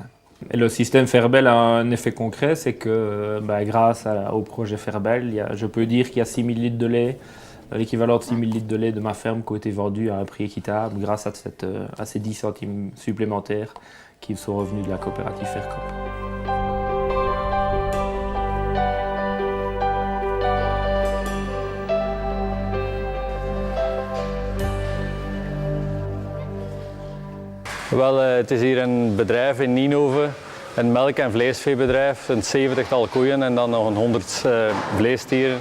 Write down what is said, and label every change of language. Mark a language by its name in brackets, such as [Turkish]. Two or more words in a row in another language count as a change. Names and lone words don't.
[French] Et le système Ferbel a un effet concret, c'est que grâce au projet Ferbel, je peux dire qu'il y a 6000 litres de lait, l'équivalent de 6000 litres de lait de ma ferme qui ont été vendus à un prix équitable grâce à ces 10 centimes supplémentaires qui sont revenus de la coopérative Faircop. [Dutch] Het is hier een bedrijf in Nienhoven, een melk- en vleesveebedrijf, een 70-tal koeien en dan nog een 100 vleesdieren.